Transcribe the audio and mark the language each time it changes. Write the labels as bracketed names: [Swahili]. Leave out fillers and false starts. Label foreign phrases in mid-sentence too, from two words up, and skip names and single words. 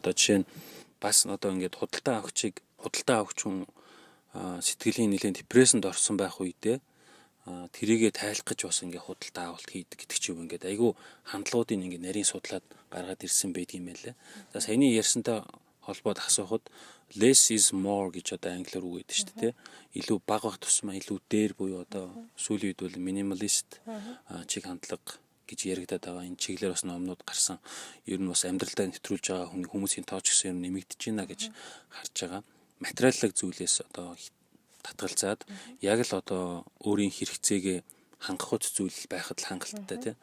[Mongolian] Одоо жишээ нь бас одоо ингээд худалдаа авахч хүн сэтгэлийн нэлээд депрессэнд орсон байх үедээ тэрийгэ тайлах гэж бас ингээ худалдаа авалт хийдэг гэдэг чинь ингээд айгүй хандлагуудыг ингээ нарийн судлаад гаргаад ирсэн байдаг юм байлаа. За саяны ярьсантай холбоод асуухад [English] less is more [Mongolian] гэж одоо англиар үг гэдэг шүү дээ. Илүү бага байх тусмаа илүү дээр буюу одоо сүүлийн үед бол минималист чиг хандлага гэж яригадаад байгаа. Энэ чиглэлээр бас номнууд гарсан. Ер нь бас амьдралдаа нэвтрүүлж байгаа хүмүүсийн тооч гэсэн юм нэмэгдэж байна гэж харж байгаа. Материаллык зүйлээс одоо татгалзаад яг л одоо өөрийн хэрэгцээгээ хангах үс зүйл байхад л хангалттай тийм.